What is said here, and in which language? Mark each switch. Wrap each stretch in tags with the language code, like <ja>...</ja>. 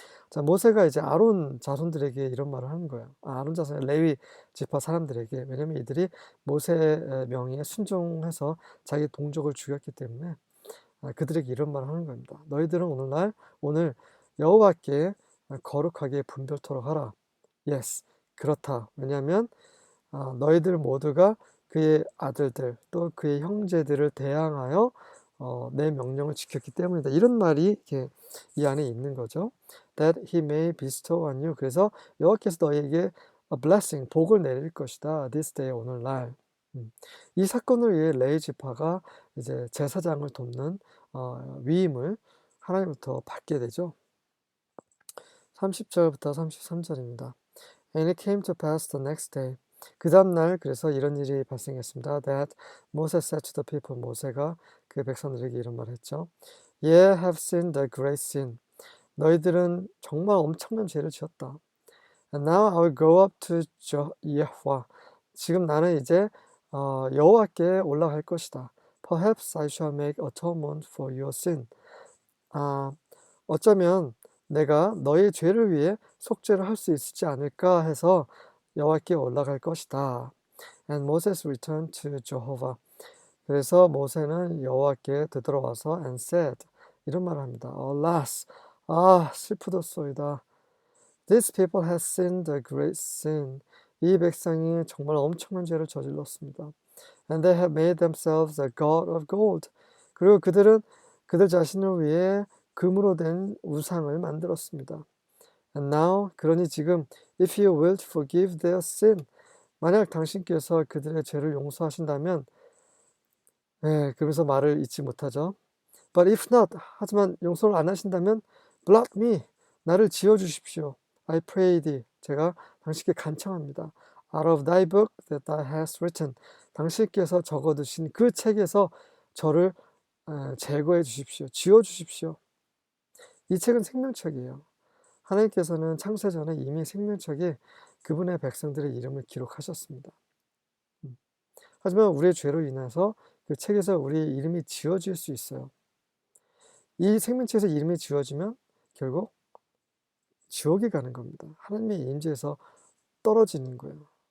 <ko>자, 모세가 이제 아론 자손들에게 이런 말을 하는 거예요. 아론 자손의 레위 지파 사람들에게. 왜냐면 이들이 모세의 명의에 순종해서 자기 동족을 죽였기 때문에 그들에게 이런 말을 하는 겁니다. 너희들은 오늘 여호와께 거룩하게 분별토록 하라.</ko> <en>Yes,</en> <ko>그렇다. 왜냐하면 너희들 모두가 그의 아들들 또 그의 형제들을 대항하여 내 명령을 지켰기 때문이다. 이런 말이 이렇게 이 안에 있는 거죠.</ko> <en>That he may bestow on you.</en> <ko>그래서 여호와께서 너희에게</ko> <en>a blessing,</en> <ko>복을 내릴 것이다.</ko> <en>This day,</en> <ko>오늘날. 이 사건을 위해 레위 지파가 이제 제사장을 돕는 위임을 하나님부터 받게 되죠. 30절부터 33절입니다.</ko> <en>And it came to pass the next day.</en> <ko>그 다음날 그래서 이런 일이 발생했습니다.</ko> <en>That Moses said to the people.</en> <ko>모세가 그 백성들에게 이런 말을 했죠.</ko> <en>Ye have sinned a great sin.</en> <ko>너희들은 정말 엄청난 죄를 지었다.</ko> <en>And now I will go up to Yahweh.</en> <ko>지금 나는 이제 여호와께 올라갈 것이다.</ko> <en>Perhaps I shall make atonement for your sin.</en> <ko>어쩌면 내가 너의 죄를 위해 속죄를 할 수 있지 않을까 해서 여호와께 올라갈 것이다.</ko> <en>And Moses returned to Jehovah.</en> <ko>그래서 모세는 여호와께 되돌아와서</ko> <en>and said,</en> <ko>이런 말을 합니다.</ko> <en>Alas,</en> <ko>슬프도소이다.</ko> <en>These people have sinned a great sin.</en> <ko>이 백성이 정말 엄청난 죄를 저질렀습니다.</ko> <en>And they have made themselves a god of gold.</en> <ko>그리고 그들은 그들 자신을 위해 금으로 된 우상을 만들었습니다.</ko> <en>And now,</en> <ko>그러니 지금,</ko> <en>if you will forgive their sin,</en> <ko>만약 당신께서 그들의 죄를 용서하신다면, 그러면서 말을 잊지 못하죠.</ko> <en>But if not,</en> <ko>하지만 용서를 안 하신다면,</ko> <en>blot me,</en> <ko>나를 지워주십시오.</ko> <en>I pray thee,</en> <ko>제가 당신께 간청합니다.</ko> <en>Out of thy book that thou hast written,</en> <ko>당신께서 적어두신 그 책에서 저를 제거해 주십시오. 지워주십시오. 이 책은 생명책이에요. 하나님께서는 창세전에 이미 생명책에 그분의 백성들의 이름을 기록하셨습니다. 하지만 우리의 죄로 인해서 그 책에서 우리의 이름이 지워질 수 있어요. 이 생명책에서 이름이 지워지면 결국 지옥에 가는 겁니다. 하나님의 임재에서 떨어지는 거예요.</ko>